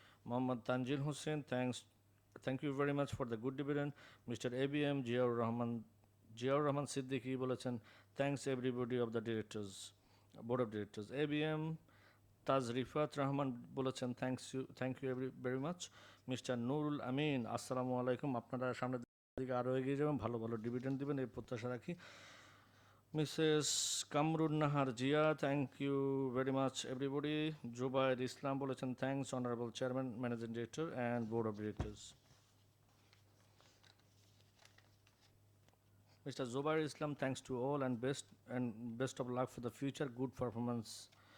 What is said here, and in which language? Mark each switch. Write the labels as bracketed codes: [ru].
[en] Mohammad Tanjil Hussain, thank you very much for the good dividend. Mr. ABM Jiaur Rahman Siddiqui [bn] বলেছেন [en] thanks everybody of the directors, board of directors. ABM Tazrifat Rahman [bn] বলেছেন [en] thank you very much. Mr. [bn] Nurul Amin, আসসালামু আলাইকুম, আপনারা সামনের দিকে আরও এগিয়ে যাবেন, ভালো ভালো ডিভিডেন্ড দিবেন এই প্রত্যাশা রাখি। [en] Mrs. Kamrun Nahar Jia, thank you very much everybody. Jubair Islam [bn] বলেছেন [en] thanks honorable chairman, managing director and board of directors. Mr. Zubair Islam, thanks to all and best of luck for the future, good performance.